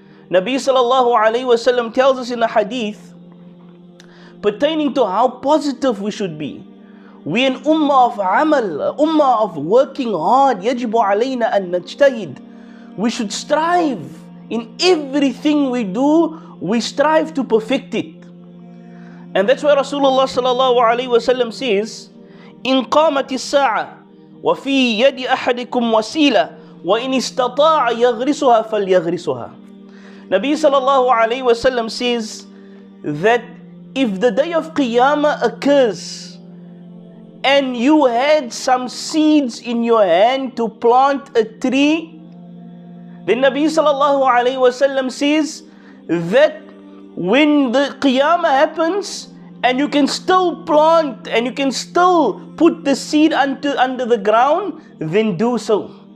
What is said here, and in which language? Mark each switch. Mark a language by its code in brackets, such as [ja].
[en] Nabi sallallahu alayhi wa sallam tells us in a hadith pertaining to how positive we should be. We an ummah of amal, ummah of working hard. [ar] يجب علينا أن نجتهد. [en] We should strive in everything we do. We strive to perfect it. And that's why Rasulullah sallallahu alayhi wa sallam says, [ar] إن قامت الساعة وفي يد أحدكم وسيلة وإن استطاع يغرسها فليغرسها. [en] Nabi sallallahu alayhi wa sallam says that if the day of Qiyamah occurs and you had some seeds in your hand to plant a tree, then Nabi sallallahu alayhi wa sallam says that when the Qiyamah happens and you can still plant and you can still put the seed under the ground, then do so.